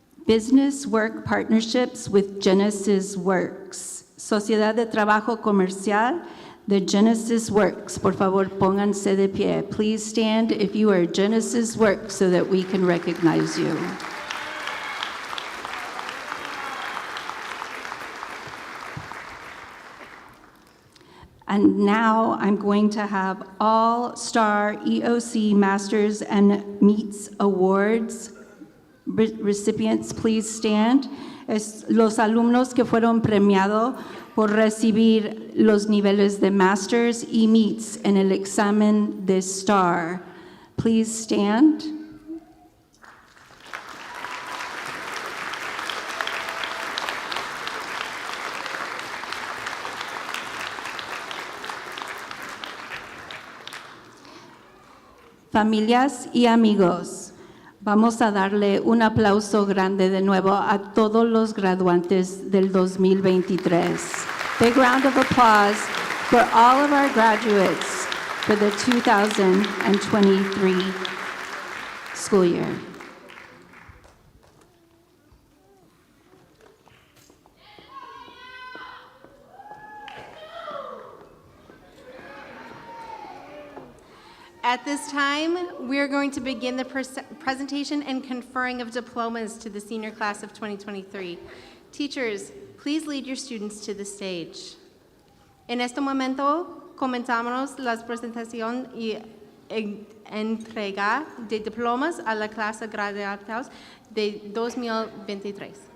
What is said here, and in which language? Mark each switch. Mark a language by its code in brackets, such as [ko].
[en] Business Work Partnerships with Genesis Works. [es] Sociedad de Trabajo Comercial de Genesis Works. Por favor, pónganse de pie. [en] Please stand if you are Genesis Works so that we can recognize you. And now I'm going to have All-Star EOC Masters and Meets Awards recipients, please stand. [es] Los alumnos que fueron premiados por recibir los niveles de Masters y Meets en el examen de STAR. [en] Please stand. [es] Familias y amigos, vamos a darle un aplauso grande de nuevo a todos los graduantes del 2023. [en] Big round of applause for all of our graduates for the 2023 school year. At this time, we are going to begin the presentation and conferring of diplomas to the senior class of 2023. Teachers, please lead your students to the stage. [es] En este momento, comenzamos la presentación y entrega de diplomas a la clase graduados de 2023.